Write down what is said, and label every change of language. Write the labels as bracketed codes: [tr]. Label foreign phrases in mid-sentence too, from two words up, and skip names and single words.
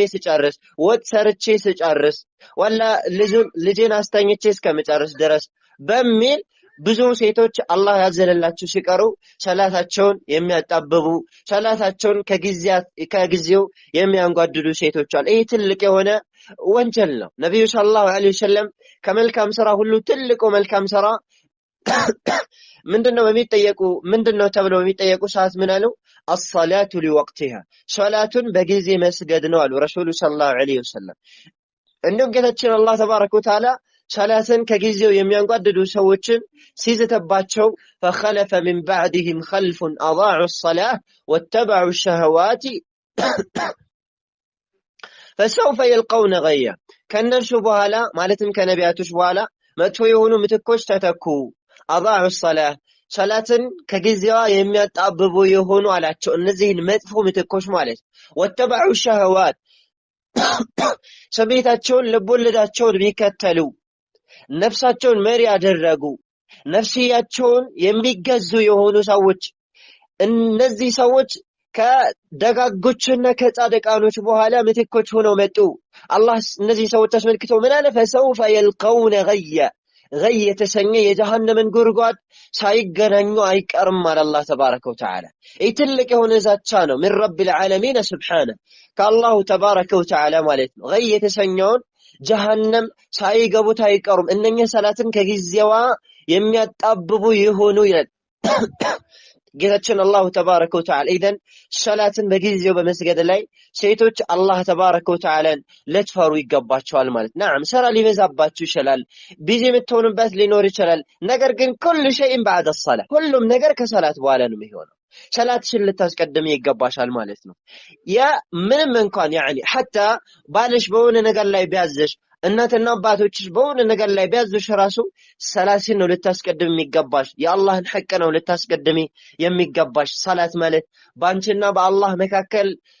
[am] ስጨርስ፣ ወጥ ሰርቼ ስጨርስ፣ ወላ ልጄን አስተኝቼ እስከምጨርስ ድረስ በሚል ብዙ ሴቶች አላህ ያዘነላቸው ሲቀሩ ሰላታቸውን የሚያጣብቡ ሰላታቸውን ከጊዜው የሚያንጓድዱ ሴቶች አሉ። ይህ ትልቅ የሆነ ወንጀል ነው። ነብዩ [ar] صلى الله عليه وسلم [am] ከመልካም ስራ ሁሉ ትልቁ መልካም ስራ ምንድነው ተብለው የሚጠየቁ ሰዓት ምን አሉ? [ar] الصلاه لوقتها [am] ሶላቱን በጊዜ መስገድ ነው አሉ ረሱሉ [ar] صلى الله عليه وسلم። [am] እንደውም ጌታችን አላህ [ar] تبارك وتعالى [am] ሰላትን ከጊዜው የሚያንጓድዱ ሰዎችን ሲዘተባቸው [ar] فخلف من بعدهم خلف اضاعوا الصلاه واتبعوا الشهوات فسوف يلقون غيا [am] ከነርሱ በኋላ ማለትም ከነቢያቶች በኋላ መጥፎ የሆኑ ምትኮች ተተኩ። [ar] اضاعوا الصلاه [am] ሰላትን ከጊዜዋ የሚያጣብቡ የሆኑ አላቸው። እነዚህን መጥፎ ምትኮች ማለት [ar] واتبعوا الشهوات [am] ስሜታቸውን ልቦለዳቸውን ቢከተሉ ነፍሳቸውን መሪ ያደረጉ ነፍስያቸውን የሚገዙ የሆኑ ሰዎች እነዚህ ሰዎች ከደጋጎችና ከጻድቃኖች በኋላ ምትኮች ሆነው መጡ። አላህ እነዚህ ሰዎች አስመልክቶ ምን አለ? [ar] فسوف يلقون غيا غي [am] የተሰኘ የጀሃነምን ጉድጓድ ሳይገናኙ አይቀርም አለ አላህ [ar] تبارك وتعالى። [am] ይህ ትልቅ የሆነ ዛቻ ነው። [ar] من رب العالمين سبحانه [am] ከአላሁ [ar] تبارك وتعالى [am] ማለት ነው። غي የተሰኘውን ጀሃነም ሳይገቡት አይቀሩም እነኛ ሰላትን ከጊዜዋ የሚያጣብቡ ይሆኑ ይላል ጌታችን አላሁ [ar] تبارك وتعالى። [am] ኢዘን ሰላትን በጊዜው በመስገድ ላይ ሴቶች አላህ [ar] تبارك وتعالى [am] ለትፈሩ ይገባቸዋል ማለት ነው። ናም ስራ ሊበዛባችሁ ይችላል፣ ቢዚ የምትሆኑበት ሊኖር ይችላል። ነገር ግን [ar] كل شيء بعد الصلاه [am] ሁሉም ነገር ከሰላት በኋላ ነው የሚሆነው። ሰላትሽን ልታስቀድም ይገባሻል ማለት ነው። ያ ምንም እንኳን حتى ባልሽ በሆነ ነገር ላይ ቢያዝሽ እናትና አባቶችሽ በሆነ ነገር ላይ ቢያዝሽ ራሱ ሰላትን ነው ልታስቀድም የሚገባሽ። የአላህን ሐቅ ነው ልታስቀድሚ የሚገባሽ። ሰላት ማለት ባንቺና በአላህ መካከል